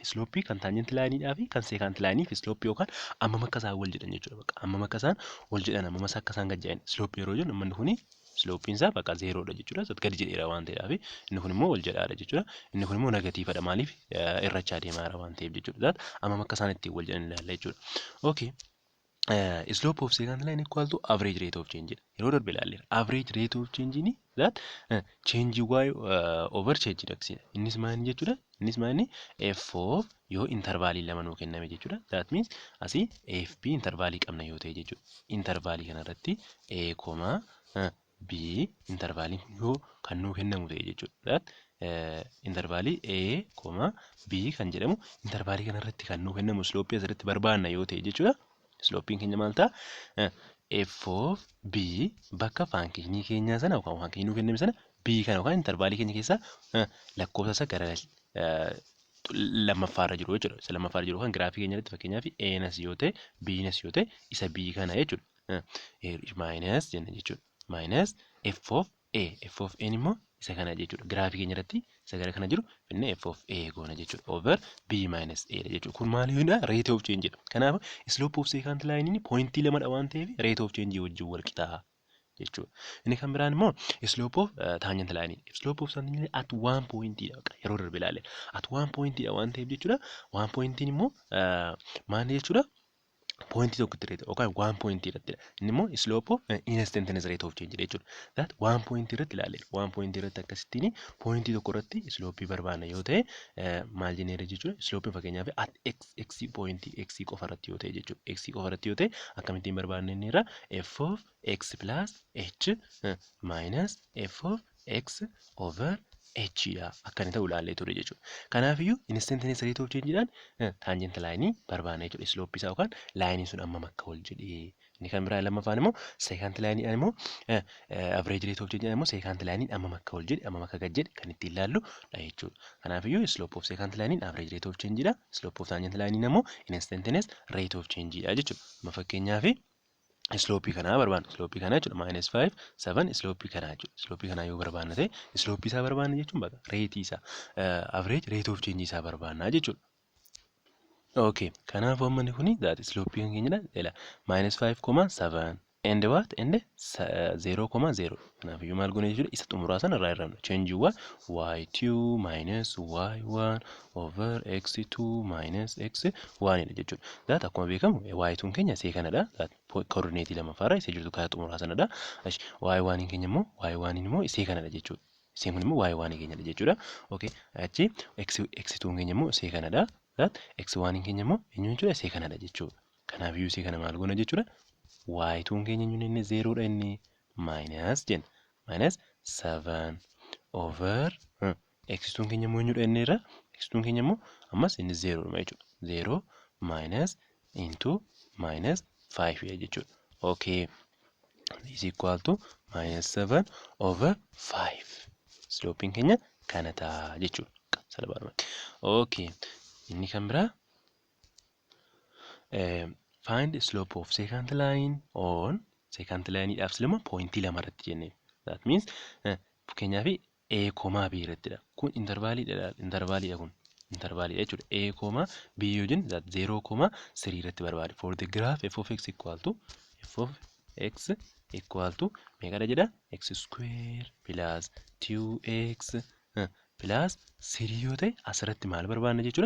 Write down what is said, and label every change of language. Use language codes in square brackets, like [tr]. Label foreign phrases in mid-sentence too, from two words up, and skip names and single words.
[om] Slooppii kan taanjent laayiniidhaa fi kan seekant laayinii fi slooppii yookaan ammam akka isaan wal jedhan jechuudha. Bakka ammam akka isaan wal jedhan ammam akka isaan gad jedhan slooppii yeroo jennu manni kuni slooppiin isaa bakka zeeroodha jechuudha. Gadi jedheera waan ta'eedhaaf inni kun immoo ol jedhaadha jechuudha. Inni kun immoo negatiifadha maaliif irrachaa deemaara waan ta'eef jechuudha. Ammam akka isaan ittiin wal jedhan ilaalla jechuudha. Okay. [en] Slope of secant line equal to average rate of change. [om] Yeroo darbe ilaalleera. [en] Average rate of change ni that change y over change x. [om] Innis maal jechuudha? Innis maal [en] f of [om] yoo intervaalii lama nuu kenname jechuudha. [en] That means [om] asii fb intervaalii qabna yoo ta'e jechuudha. Intervaalii kanarratti a, b intervaalii yoo kan nuu kennamu ta'e jechuudha. Intervaalii a, b kan jedhamu intervaalii kanarratti kan nuu kennamu slope asirratti barbaanna yoo ta'e jechuudha. Sloping keenya maal ta'a? [en] F of b [om] bakka faankishinii keenyaa sana yookaan faankishinii nuu kenname sana b kana yookaan intervaalii keenya keessaa lakkoofsa isa gara lammaffaarra jiru jechuudha. Isa lammaffaarra jiru kan giraafii keenya irratti fakkeenyaaf a-nas yoo ta'e b-nas yoo ta'e isa b kana jechuudha. Minus jenna jechuudha. [en] Minus f of a. F of a [om] immoo isa kana jechuudha. Giraafii keenya irratti isa gara kana jiru finne [en] f of a [om] goona jechuudha. [en] Over b minus a jechuudha. [om] Kun maaliidha? [en] Rate of change [om] jedha. Kanaaf [en] slope of secant line [om] pointii lamadha waan ta'eef [en] rate of change [om] wajjin wal qixaa jechuudha. Inni kan biraan immoo [en] slope of tangent line. Slope of tangent line at one point [om] yeroo darbe ilaale. [en] At one point [om] waan ta'eef jechuudha. One pointiin immoo maal jechuudha? Pointii tokkotti irratti yookaan waan pointii irratti inni immoo [en] slope of instantaneous rate of change [om] jechuudha. That waan pointii irratti ilaale. Waan pointii irratti akkasittiin pointii tokko irratti slope barbaanna yoo ta'e maal jenneera jechuudha. Slope fakkeenyaaf [en] at x [om] pointii x qofa irratti yoo ta'e jechuudha. X qofa irratti yoo ta'e akkamittiin barbaanna inni irra [en] f of x plus h minus f of x over h [om] dha akkana ta'u ilaallee ture jechuudha. Kanaafiyyuu [en] instantaneous rate of change [om] dhaan [en] tangent line [om] barbaanna jechuudha. Slope isaa yookaan laayiniin sun amma akka ol jedhee inni kan biraa lammaffaan immoo [en] secant line [om] immoo [en] average rate of change [om] immoo [en] secant line [om] amma akka ol jedhe amma akka gad jedhe kan ittiin ilaallu dha jechuudha. [en] Kanaafiyyuu slope of secant line average rate of change dha. Slope of tangent line immoo instantaneous rate of change [om] dha jechuudha. Amma fakkeenyaaf slope kanaa barbaanna. Slope kanaa jechuudha -5 7 slope kanaa jechuudha. Slope kanaa yoo barbaanna ta'e slope isaa barbaanna jechuun bakka rate isaa [en] average rate of change [om] isaa barbaanna jechuudha. Okay, kanaaf uummanni kuni [en] that slope [om] kan keenyadha. [en] Ela -5,7 and what and 0,0. [om] Kanaaf iyyuu maal goone jechuudha isa xumuraa sana irraa irraanna. [en] Change y2 minus y1 over x2 minus x1 [om] dha jechuudha. That akkuma beekamu y2 keenya isee kanadha. That coordinate lamaffaarra isee jirtu karaa xumuraa sanadha. y1 keenya immoo isee kanadha jechuudha. Iseen kun immoo y1 keenyadha jechuudha. Okay, achi x2 keenya immoo isee kanadha. That x1 keenya immoo eenyu jechuudha isee kanadha jechuudha. Kanaaf iyyuu isee kana maal goona jechuudha. Y2 keenya eenyu inni 0 dha inni minus jenna. [en] Minus 7 over [om] x2 keenya immoo eenyudha inni irra x2 keenya immoo ammas inni 0 dha jechuudha. [en] 0 minus into minus 5 [om] dha jechuudha. [en] Okay. Is equal to -7 over 5. [om] Slope keenya kana ta'a jechuudha. Salphaadhumatti. Okay. Inni kan biraa [en] find the slope of secant line on secant line [om] dhaaf silama pointii lama irratti jennee. [en] That means [om] fakkeenyaaf a, b irrattidha. Kun intervaaliidha kun. Intervaaliidha jechuudha. A, b yoo jennu that 0,3 irratti barbaade. [en] For the graph f of x equal to [om] meeqadha jedha? [en] X square plus 2x plus 3 [om] yoo ta'e asirratti maal barbaanna jechuudha?